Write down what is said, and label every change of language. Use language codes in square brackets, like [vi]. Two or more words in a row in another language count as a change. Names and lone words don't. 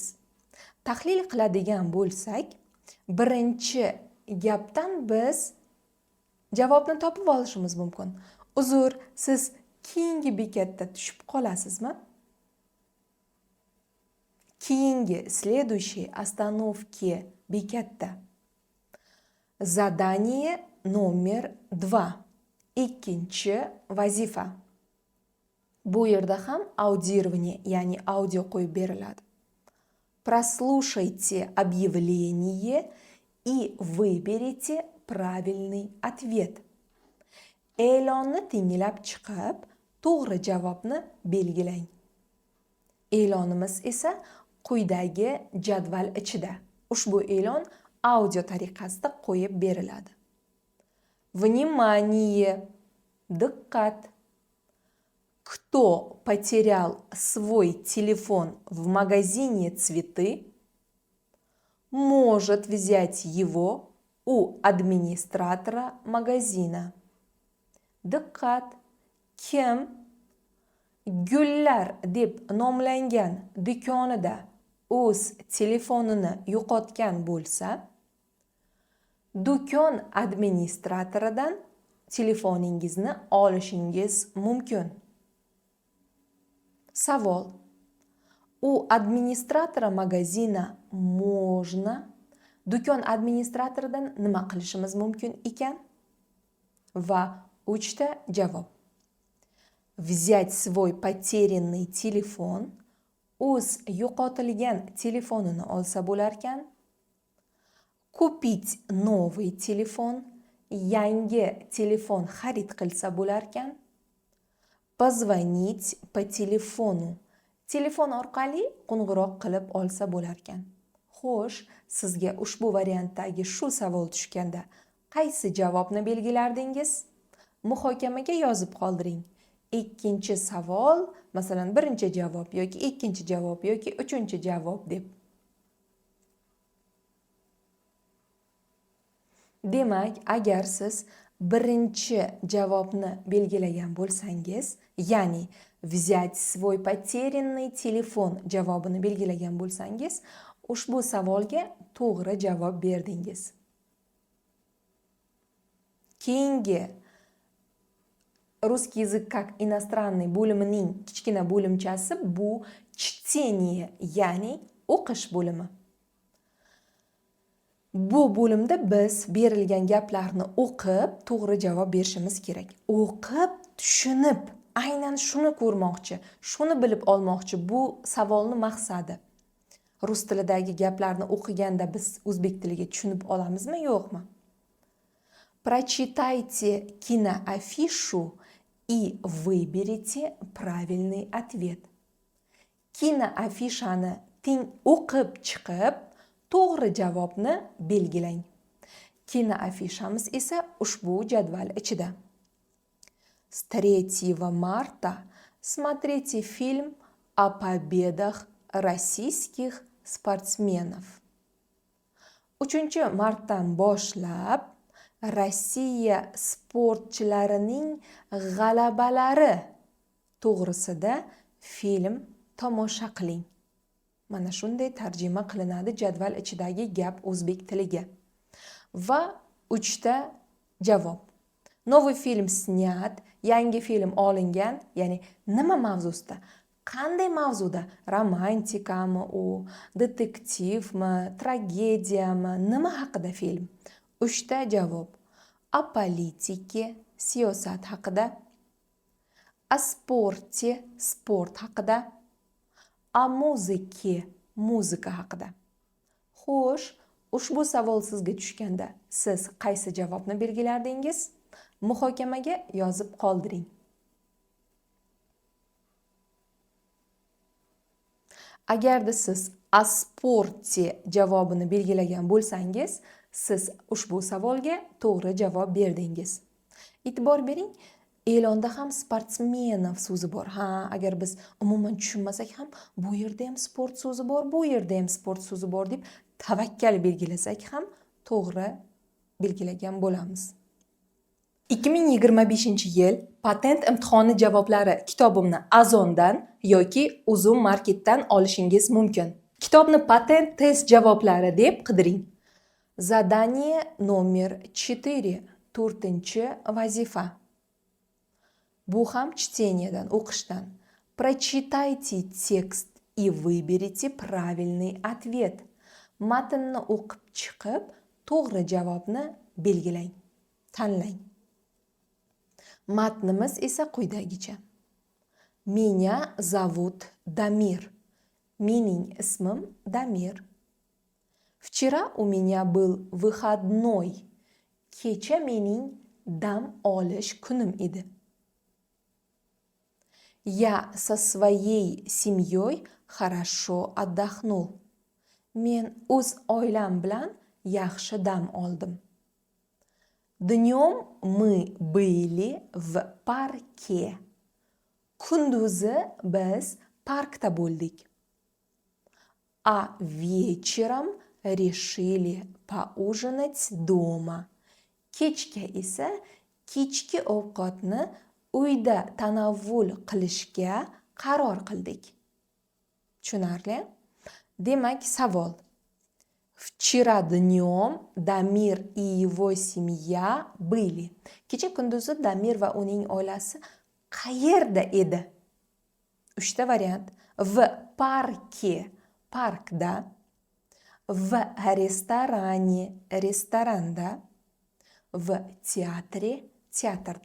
[uz] Tahlil qiladigan bo'lsak, birinchi gapdan biz javobni topib olishimiz mumkin. Uzr, siz keyingi bekatda tushib qolasizmi? Keyingi [ru] следующие остановки [uz] bekatda. [ru] Задание номер 2. [uz] Ikkinchi vazifa. Bu yerda ham audирование, ya'ni audio qo'yib beriladi. [ru] Прослушайте объявление и выберите правильный ответ. [uz] E'lonni tinglab chiqib, to'g'ri javobni belgilang. E'lonimiz esa quyidagi jadval ichida. Ushbu e'lon audio tariqasida qo'yib beriladi. [ru] Внимание! Diqqat! Кто потерял свой телефон в магазине цветы, может взять его у администратора магазина. [uz] Diqqat! Kim Gullar deb nomlangan do'konida o'z telefonini yo'qotgan bo'lsa, do'kon administratoridan telefoningizni olishingiz mumkin. Savol. [ru] У администратора магазина можно? [uz] Do'kon administratoridan nima qilishimiz mumkin ekan? Va 3ta javob. [ru] Взять свой потерянный телефон, [uz] o'z yo'qotilgan telefonini olsa bo'larkan. [ru] Купить новый телефон, [uz] yangi telefon xarid qilsa bo'larkan. [ru] Позвонить по телефону, [uz] telefon orqali qo'ng'iroq qilib olsa bo'larkan. Xo'sh, sizga ushbu variantdagi shu savol tushganda qaysi javobni belgilardingiz? Muhokamaga yozib qoldiring. Ikkinchi savol, masalan, birinchi javob yoki ikkinchi javob yoki uchinchi javob deb. Demak, agar siz birinchi javobni belgilagan bo'lsangiz, ya'ni [ru] взять свой потерянный телефон [uz] javobini belgilagan bo'lsangiz, ushbu savolga to'g'ri javob berdingiz. Keyingi [ru] Русский язык как иностранный [uz] bo'limining kichkina bo'limchasi bu чтение, ya'ni o'qish bo'limi. Bu bo'limda biz berilgan gaplarni o'qib, to'g'ri javob berishimiz kerak. O'qib, tushunib, aynan shuni ko'rmoqchi, shuni bilib olmoqchi. Bu savolni maqsadi. Rus tilidagi gaplarni o'qiganda biz o'zbek tiliga tushunib olamizmi, yo'qmi? [ru] Прочитайте киноафишу и выберите правильный ответ. [uz] Kinoafishani o'qib chiqib, to'g'ri javobni belgilang. Kinoafishamiz esa ushbu jadval ichida. [ru] С 3 марта смотрите фильм о победах российских спортсменов. [uz] 3 martdan boshlab Rossiya sportchilarining g'alabalari to'g'risida film tomosha qiling. Mana shunday tarjima qilinadi jadval ichidagi gap o'zbek tiliga. Va 3ta javob. [ru] Новый фильм снят, [uz] yangi film olingan, ya'ni nima mavzusida? Qanday mavzuda? Romantikami u, detektivmi, tragediyami, nima haqida film? 3ta javob. [ru] О политике, [uz] siyosat haqida. [ru] О спорте, [uz] sport haqida. [ru] О музыке, [uz] muzika haqida. Xo'sh, ushbu savol sizga tushganda siz qaysi javobni belgilardingiz? Muhokamaga yozib qoldiring. Agarda siz [ru] о спорте [uz] javobini belgilagan bo'lsangiz, siz ushbu savolga to'g'ri javob berdingiz. E'tibor bering, e'londa ham sportsmenov so'zi bor. Agar biz umuman tushunmasak ham, bu yerda ham sport so'zi bor, bu yerda ham sport so'zi bor deb tavakkal belgilasak ham to'g'ri belgilagan bo'lamiz. 2025-yil patent imtihoni javoblari kitobimni Azondan yoki Uzum Marketdan olishingiz mumkin. Kitobni patent test javoblari deb qidiring. [ru] Задание номер 4. [uz] 4-chi vazifa. Bu ham чтениеdan, o'qishdan. [ru] Прочитайте текст и выберите правильный ответ. [uz] Matnni o'qib chiqib, to'g'ri javobni belgilang, tanlang. Matnimiz esa quyidagicha. [ru] Меня зовут Дамир. [uz] Mening ismim Damir. [ru] Вчера у меня был выходной. [uz] Kecha mening dam olish kunim edi. [ru] Я со своей семьей хорошо отдохнул. [uz] Men o'z oilam bilan yaxshi dam oldim. [ru] Dнем мы были в парке. [uz] Kunduzi biz parkda bo'ldik. [ru] А вечером решили поужинать дома. [uz] Kechga esa kechki ovqatni uyda tanovvul qilishga qaror qildik. Tushunarli? Demak, savol. [ru] Вчера dнем Damir и его семья были. [uz] Kecha kunduzi Damir va uning oilasi qayerda edi? 3ta variant. [ru] В парке, parkda. В ресторане, restoranda. В teatре, [uz] teatrda.